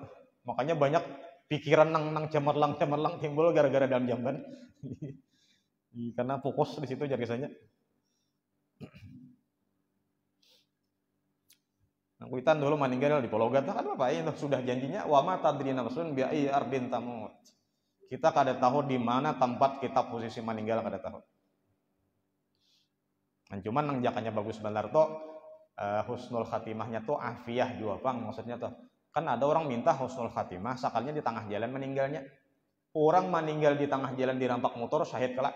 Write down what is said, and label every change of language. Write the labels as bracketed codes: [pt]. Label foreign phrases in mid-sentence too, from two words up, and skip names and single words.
[bjn] Makanya banyak pikiran nang cemerlang timbul gara-gara dalam jamban. Karena fokus di situ jadi kesannya. Nah, kuitan dulu meninggal di Pulau Gata kan Bapak itu sudah janjinya [ar] وما تدري نفس بأي أرض تموت. [bjn] Kita kada tahu di mana tempat kita posisi meninggal kada tahu. Nah, cuman nang jakanya bagus benar tuh husnul khatimahnya tuh afiah juga Bang maksudnya tuh. Kan ada orang minta [ar] حسن الخاتمة [bjn] sakalnya di tengah jalan meninggalnya. Orang meninggal di tengah jalan dirampak motor syahid kelak.